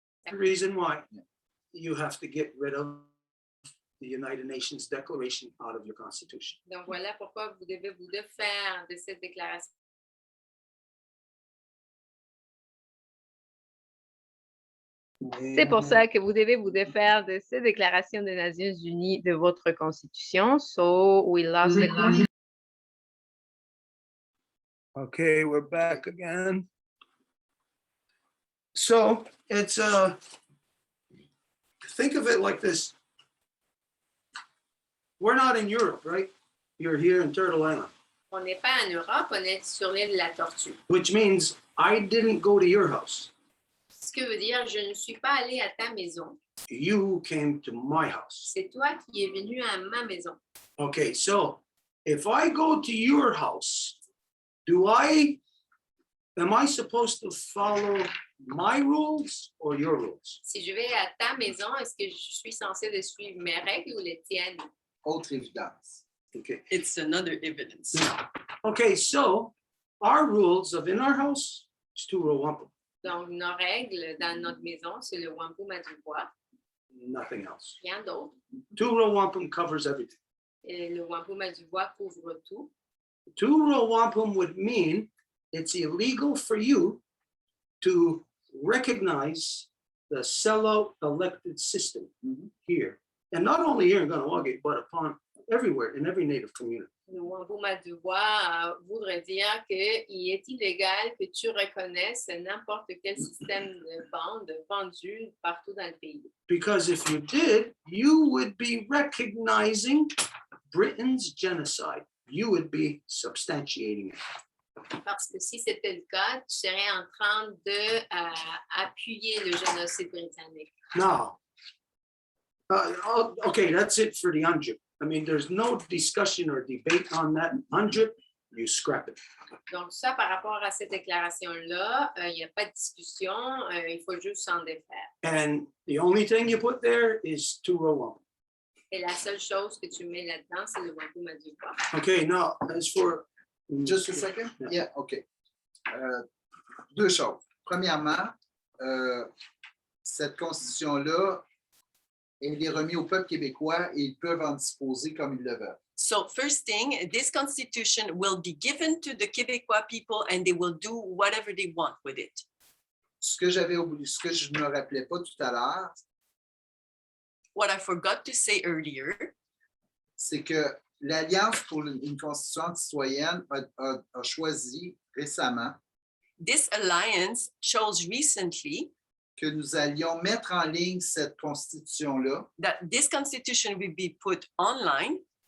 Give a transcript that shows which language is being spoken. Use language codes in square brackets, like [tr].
[en] The reason why you have to get rid of the United Nations Declaration out of your Constitution. [fr] donc voilà pourquoi vous devez vous défaire de cette déclaration. C'est pour ça que vous devez vous défaire de ces déclarations des Nations Unies de votre Constitution. [en] So we lost the question. Okay, we're back again. So it's think of it like this. We're not in Europe, right? You're here in Turtle Island, [fr] On n'est pas en Europe, on est sur l'île de la Tortue. [en] which means I didn't go to your house. [fr] Ce que veut dire, je ne suis pas allée à ta maison. [en] You came to my house. [fr] C'est toi qui es venu à ma maison. [en] Okay, so if I go to your house, am I supposed to follow my rules or your rules? [fr] Si je vais à ta maison, est-ce que je suis censée de suivre mes règles ou les tiennes? Autre évidence. Okay. [en] It's another evidence. Okay, so our rules of in our house is two row wampum, [fr] Donc, nos règles dans notre maison, c'est le Wampum à deux voies, [en] nothing else. [fr] rien d'autre. [en] Two row wampum covers everything. [fr] Et le Wampum à deux voies couvre tout. [en] Two row wampum would mean it's illegal for you to recognize the sellout elected system here. And not only here in Ganawagi, but upon everywhere in every native community. [fr] Le Wampum à deux voies voudrait dire qu'il est illégal que tu reconnaisses n'importe quel système de bande vendu partout dans le pays. [en] Because if you did, you would be recognizing Britain's genocide. You would be substantiating it. [fr] Parce que si c'était le cas, tu serais en train de appuyer le génocide britannique. [en] Now, okay, that's it for the UNDRIP. I mean, there's no discussion or debate on that. UNDRIP, you scrap it. [fr] Donc, ça, par rapport à cette déclaration-là, il n'y a pas de discussion, il faut juste s'en défaire. [en] And the only thing you put there is two row wampum. [fr] Et la seule chose que tu mets là-dedans, c'est le Wampum à deux voies. [en] Okay, now, as for... Just a second? Yeah, OK. [fr] Deux choses. Premièrement, cette constitution-là, elle est remise au peuple québécois et ils peuvent en disposer comme ils le veulent. [en] So first thing, this constitution will be given to the Québécois people and they will do whatever they want with it. [fr] Ce que j'avais oublié, ce que je ne me rappelais pas tout à l'heure, [en] What I forgot to say earlier, [fr] c'est que l'Alliance pour une constituante citoyenne a choisi récemment [en] this alliance chose recently [fr] que nous allions mettre en ligne cette constitution-là [en] that this constitution will be put online